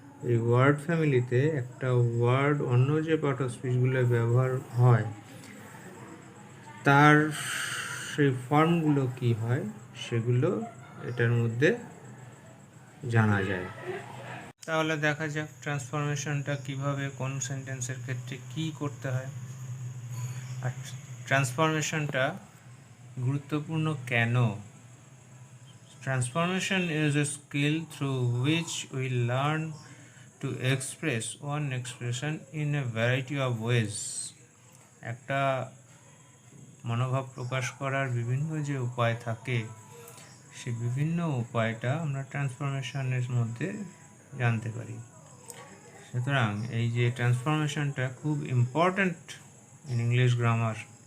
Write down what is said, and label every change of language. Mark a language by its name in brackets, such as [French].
[Bangla] এই ওয়ার্ড ফ্যামিলিতে একটা ওয়ার্ড অন্য যে পার্ট অফ স্পিচগুলো ব্যবহার হয় তার সেই ফর্মগুলো কি হয় সেগুলো এটার মধ্যে জানা যায়। তাহলে দেখা যাক ট্রান্সফরমেশনটা কিভাবে, কোন সেন্টেন্সের ক্ষেত্রে কি করতে হয়, আর ট্রান্সফরমেশনটা গুরুত্বপূর্ণ কেন। [English] Transformation is a skill through which we learn to express one expression in a variety of ways. [Bangla] একটা মনোভাব প্রকাশ করার বিভিন্ন যে উপায় থাকে সেই বিভিন্ন উপায়টা আমরা ট্রান্সফরমেশনের মধ্যে জানতে পারি। সুতরাং এই যে ট্রান্সফরমেশনটা খুব [English] Important in English grammar.